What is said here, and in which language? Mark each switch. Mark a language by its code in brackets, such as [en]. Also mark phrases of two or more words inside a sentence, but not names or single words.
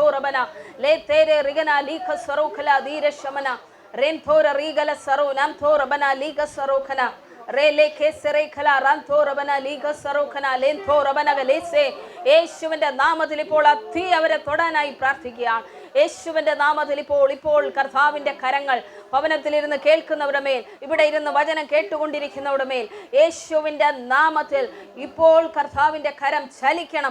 [ml] rabana le tere rigana likasaro kala dire shamana renthora rigalasaro nanto rabana ligasaro kana rele kesere kala ranto rabana ligasaro kana lentho rabana galese യേശുവിന്റെ നാമത്തിൽ ഇപ്പോൾ അത്തി അവരെ തൊടാനായി പ്രാർത്ഥിക്കുകയാണ്. യേശുവിന്റെ നാമത്തിൽ ഇപ്പോൾ കർത്താവിന്റെ കരങ്ങൾ ഭവനത്തിലിരുന്ന് കേൾക്കുന്നവരുടെ മേൽ, ഇവിടെ ഇരുന്ന് വചനം കേട്ടുകൊണ്ടിരിക്കുന്നവരുടെ മേൽ യേശുവിന്റെ നാമത്തിൽ ഇപ്പോൾ കർത്താവിന്റെ കരം ചലിക്കണം.